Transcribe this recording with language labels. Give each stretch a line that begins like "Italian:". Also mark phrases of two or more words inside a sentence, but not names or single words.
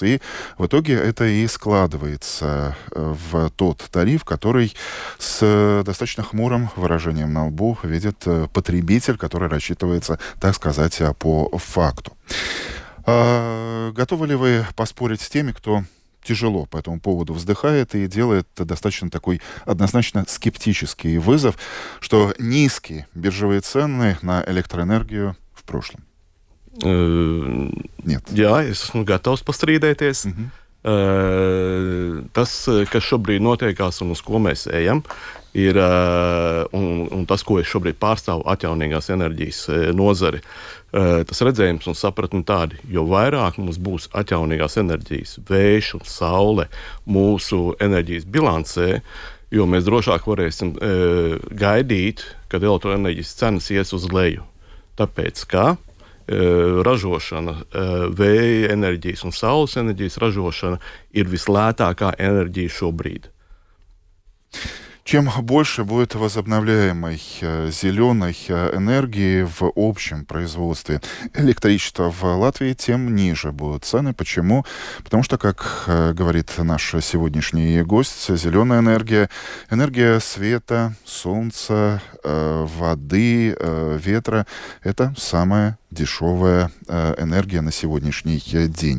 Russian: И в итоге это и складывается в тот тариф, который с достаточно хмурым выражением на лбу видит потребитель, который рассчитывается, так сказать, по факту. Готовы ли вы поспорить с теми, кто тяжело по этому поводу вздыхает и делает достаточно такой однозначно скептический вызов, что низкие биржевые цены на электроэнергию прошлом? Нет.
Latvian: Jā, es esmu gatavs pastrīdēties. Tas, kas šobrīd notiekās un uz ko mēs ejam, ir un tas, ko es šobrīd pārstāvu atjaunīgās enerģijas nozari. Tas redzējums un sapratni tādi, jo vairāk mums būs atjaunīgās enerģijas, vējš un saule mūsu enerģijas bilancē, jo mēs drošāk varēsim gaidīt, kad elektroenerģijas cenas ies uz leju. Tāpēc, ka ražošana, vēja enerģijas un saules enerģijas ražošana ir vislētākā enerģija šobrīd.
Russian: Чем больше будет возобновляемой зеленой энергии в общем производстве электричества в Латвии, тем ниже будут цены. Почему? Потому что, как говорит наш сегодняшний гость, зеленая энергия, энергия света, солнца, воды, ветра — это самая дешевая энергия на сегодняшний день.